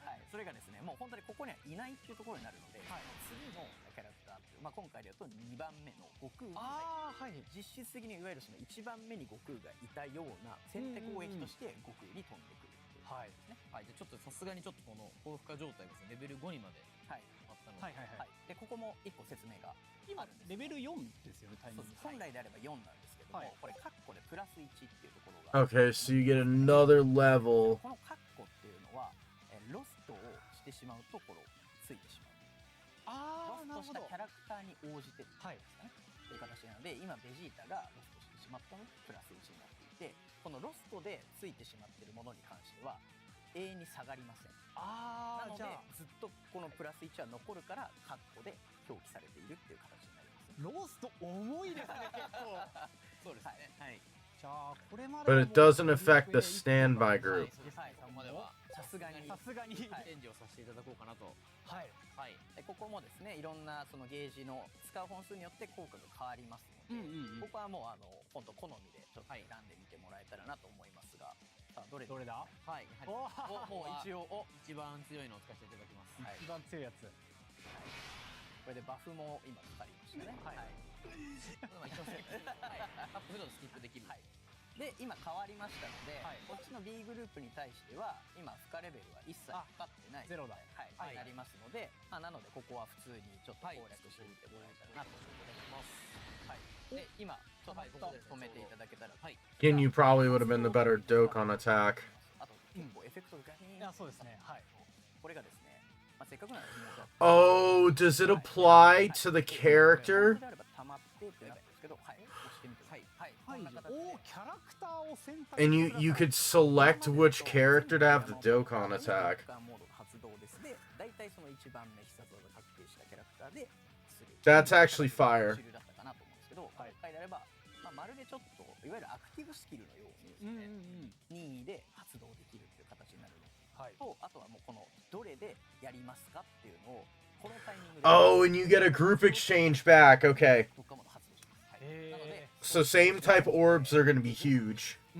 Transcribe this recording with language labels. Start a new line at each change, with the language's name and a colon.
Japanese: それがですね、もう本当にここにはいないっていうところになるので、次のキャラクターっていう、今回でいうと2番目の悟空が実質的にいわゆるその1番目に悟空がいたような先手攻撃として悟空に飛んでくるっていうですね。じゃあちょっとさすがにちょっとこの高負荷状態がレベル5にまであったので、でここも1個説明があるんです。レベル4ですよね、タイミング。本来であれば4なんですけども、これカッコでプラス1っていうところが。
English: Okay, so you get another level.
Japanese: このカッコっていうのはロストをしてしまうところついてしまう。ロストしたキャラクターに応じてですかね、という形なので、今ベジータがロストしてしまったのでプラス1になっていて、このロストでついてしまっているものに関しては永遠に下がりません。なのでずっとこのプラス1は残るからカッコで表記されているっていう形になります。ロスト重いですね、結構。そうですね。はい。じゃあこれまで
English: But it doesn't affect the standby group.
Japanese: そこまではさすがにチェンジをさせていただこうかなと。ここもですね、いろんなそのゲージの使う本数によって効果が変わりますので、ここはもう本当好みでちょっと選んでみてもらえたらなと思いますが、さあどれだ？はい。もう一応一番強いのを使わせていただきます。一番強いやつ。これでバフも今かかりましたね。一応タップするとスキップできる。で今変わりましたので、こっちの B グループに対しては今負荷レベルは一切かかってないゼロだ。なりますので、なのでここは普通にちょっと攻略してみてもらえたらなと思います。で今ちょっと止めていただけたら。
English: Again, you probably would have been the better Dokkan attack.
Japanese: あと結構エフェクトがガニーン。そうですね。これがですね、せっかくなので
English: Oh, does it apply to the character?
Japanese: 溜まってってなるんですけど、押してみてください。キャラクターを選択。
English: And you could select which character to have the Dokkan attack.
Japanese: モードが発動です。で、大体その一番目必殺技確定したキャラクターでする。
English: That's actually fire.
Japanese: 主流だったかなと思うんですけど、今回であればまるでちょっといわゆるアクティブスキルのようにですね、任意で発動できるっていう形になるのと、あとはもうこのどれでやりますかっていうのをこのタイミングで。
English: Oh, and you get a group exchange back. Okay.
Japanese: どっかも発動します。なので
English: So same type orbs are going to be huge.